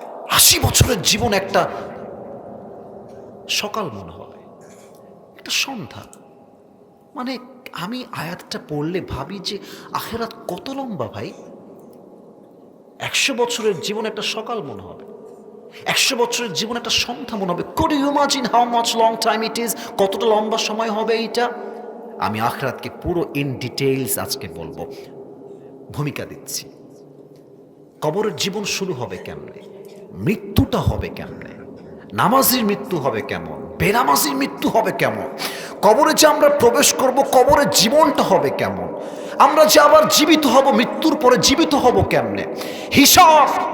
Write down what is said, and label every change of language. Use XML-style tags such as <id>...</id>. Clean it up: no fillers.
<bn>80 বছরের জীবন একটা সকাল মনে হবে, একটা সন্ধ্যা। মানে আমি আয়াতটা পড়লে ভাবি যে আখিরাত কত লম্বা ভাই। 100 বছরের জীবন একটা সকাল মনে হবে। 100 বছরের জীবন একটা সন্ধ্যা মনে হবে।</bn> <en>Could you imagine how much long time it is?</en> <bn>কতটা লম্বা সময় হবে এইটা। আমি আখিরাতকে পুরো ইন ডিটেইলস আজকে বলবো, ভূমিকা দিচ্ছি। কবরের জীবন শুরু হবে কেমনে, মৃত্যুটা হবে কেমনে, নামাজির মৃত্যু হবে কেমন, বেনামাজির মৃত্যু হবে কেমন, কবরে যে আমরা প্রবেশ করব কবরের জীবনটা হবে কেমন, আমরা যে আবার জীবিত হব, মৃত্যুর পরে জীবিত হব কেমনে, হিসাব</bn>